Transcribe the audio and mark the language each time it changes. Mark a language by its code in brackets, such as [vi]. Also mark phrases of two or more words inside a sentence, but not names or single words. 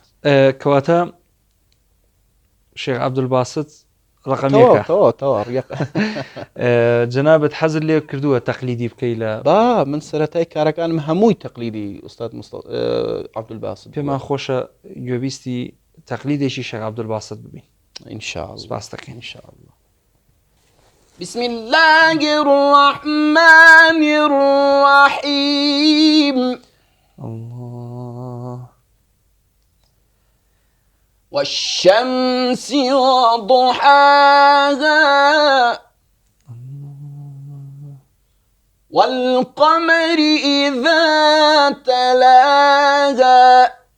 [ckb] کەواتە شێخ عەبدولباست ڕقەمێکە جەنابەت حەزت لێ کردووە تەقلیدی بکەی لە من سەرەتای کارەکانم هەمووی تەقلیدی ئوستاد عەبدولباست پێمان خۆشە گوێبیستی تەقلیدێکی شێخ عەبدولباست ببین [ar] إن شاء الله. [ckb] سپاس دەکەین. [ar] إن شاء الله. بسم الله الرحمن الرحيم. الله. والشمس وضحاها والقمر إذا تلاها